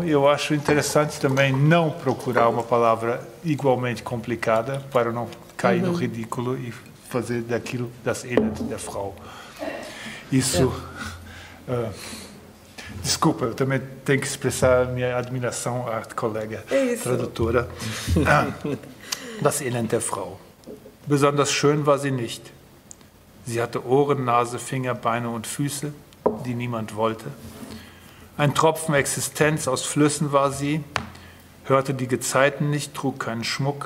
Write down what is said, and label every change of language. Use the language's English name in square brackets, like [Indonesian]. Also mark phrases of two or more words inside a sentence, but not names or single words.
[Portuguese] Eu acho interessante também não procurar uma palavra igualmente complicada para não cair no ridículo e fazer daquilo [German] das Elend der Frau. [Portuguese] Isso... desculpa, eu também tenho que expressar minha admiração à colega tradutora. [German] Das Elend der Frau. Besonders schön war sie nicht. Sie hatte Ohren, Nase, Finger, Beine und Füße, die niemand wollte. Ein Tropfen Existenz aus Flüssen war sie, hörte die Gezeiten nicht, trug keinen Schmuck.